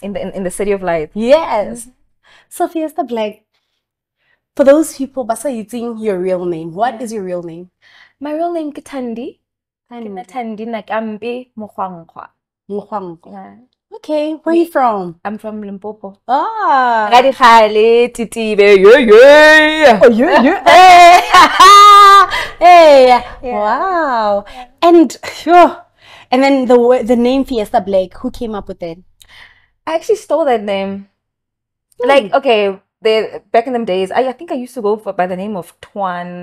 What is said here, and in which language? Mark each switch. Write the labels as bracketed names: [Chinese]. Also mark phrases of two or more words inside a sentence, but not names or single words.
[English] In the city of light. Yes. So, Fiesta Black. For those people, basa using your real name. What is your real name? My real name is Tandi. Tandi Nakambi Mukhwangwa. Yeah. Okay, where are you from? I'm from Limpopo. Ah. Titi, yeah. Oh, yeah. Hey. Yeah. Wow. And then the name Fiesta Black, who came up with it? I actually stole that name. Like, okay, back in them days, I think I used to go by the name of Twan.